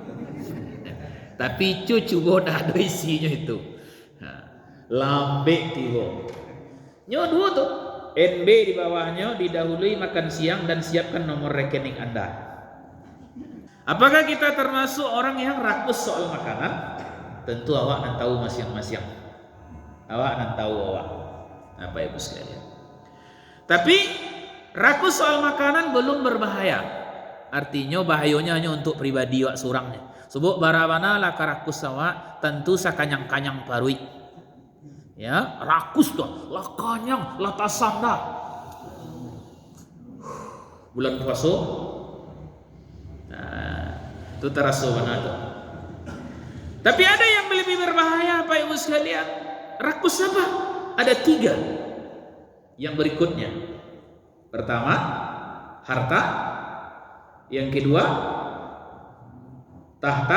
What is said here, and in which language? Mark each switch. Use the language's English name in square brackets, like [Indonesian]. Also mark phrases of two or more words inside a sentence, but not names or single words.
[Indonesian] Tapi cucu bodoh ada isinya itu. [Minangkabau] Lambe tibo. Nyo dua tuh. [Indonesian] NB di bawahnya didahului makan siang dan siapkan nomor rekening Anda. Apakah kita termasuk orang yang rakus soal makanan? [Minangkabau] Tentu awak nak tahu masing-masing. Awak nak tahu awak. Apa Ibu sekalian? [Indonesian] Tapi rakus soal makanan belum berbahaya. Artinya bahayanya hanya untuk pribadi [Minangkabau] awak surangnya. Sebab barabana lah karakus awak tentu sakanyang-kanyang parui. Ya, rakus tuh, lah kanyang, lah tasanda. [Indonesian] Bulan puasa. Nah, itu terasa benar tuh. Tapi ada yang lebih berbahaya Pak Ibu sekalian. Rakus apa? Ada 3 yang berikutnya. Pertama, harta. Yang kedua, tahta.